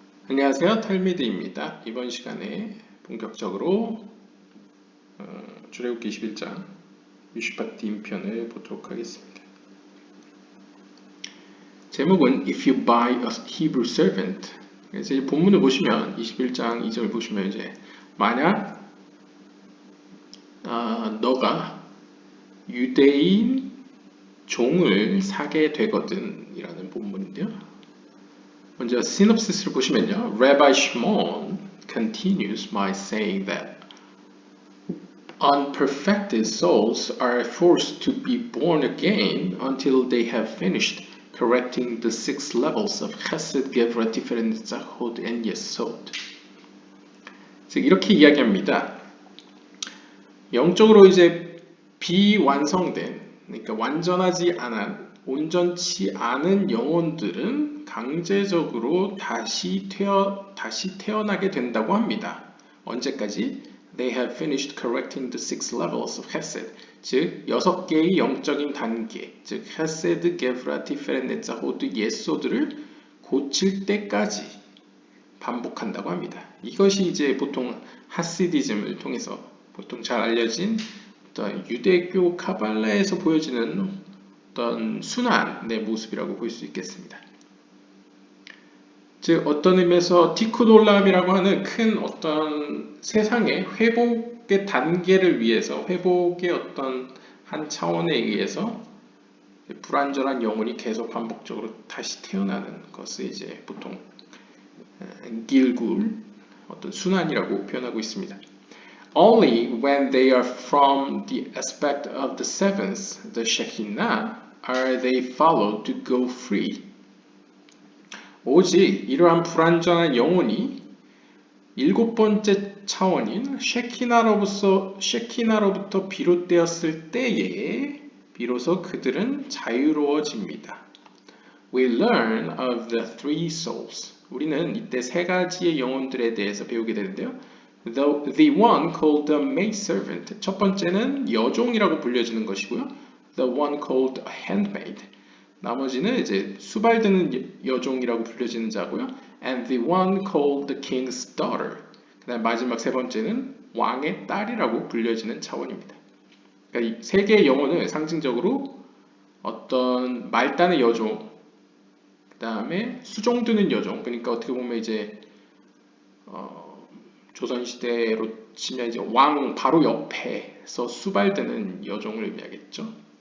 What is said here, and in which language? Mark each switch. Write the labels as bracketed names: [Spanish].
[Korean] 안녕하세요, 탈미드입니다. 이번 시간에 본격적으로 출애굽기 21장 미슈파티 인편을 보도록 하겠습니다. 제목은 [English] If you buy a Hebrew servant. [Korean] 그래서 이 본문을 보시면 21장 2절 보시면 이제 만약 너가 유대인 종을 사게 되거든 이라는 본문인데요. 먼저 시놉시스를 보시면요. [English] Rabbi Shimon continues by saying that unperfected souls are forced to be born again until they have finished correcting the 6 levels of Chesed, Gevurah, Tiferet, Netzach, and Yesod. [Korean] 즉 이렇게 이야기합니다. 영적으로 이제 비완성된, 그러니까 완전하지 않은, 온전치 않은 영혼들은 강제적으로 다시 태어나게 된다고 합니다. 언제까지? [English] They have finished correcting the 6 levels of Chesed. [Korean] 즉 6개의 영적인 단계, 즉 Chesed, Gevurah, Tiferet, Netzach, Yesod를 고칠 때까지 반복한다고 합니다. 이것이 이제 보통 하시디즘을 통해서 보통 잘 알려진 어떤 유대교 카발라에서 보여지는 어떤 순환의 모습이라고 볼 수 있겠습니다. 즉 어떤 의미에서 티쿠 올람이라고 하는 큰 어떤 세상의 회복의 단계를 위해서 회복의 어떤 한 차원에 의해서 불완전한 영혼이 계속 반복적으로 다시 태어나는 것을 이제 보통 길굴 어떤 순환이라고 표현하고 있습니다. [English] Only when they are from the aspect of the seventh, the Shekinah, are they followed to go free. [Korean] 오직 이러한 불완전한 영혼이 일곱 번째 차원인 셰키나로부터 비롯되었을 때에 비로소 그들은 자유로워집니다. [English] We learn of the three souls. [Korean] 우리는 이때 세 가지의 영혼들에 대해서 배우게 되는데요. [English] The one called the maidservant. [Korean] 첫 번째는 여종이라고 불려지는 것이고요. [English] The one called a handmaid. [Korean] 나머지는 이제 수발드는 여종이라고 불려지는 자고요. [English] And the one called the king's daughter. [Korean] 그다음 마지막 세 번째는 왕의 딸이라고 불려지는 차원입니다. 그러니까 이 세 개의 영혼을 상징적으로 어떤 말단의 여종, 그다음에 수종드는 여종. 그러니까 어떻게 보면 이제 조선시대로 치면 이제 왕 바로 옆에서 수발드는 여종을 의미하겠죠.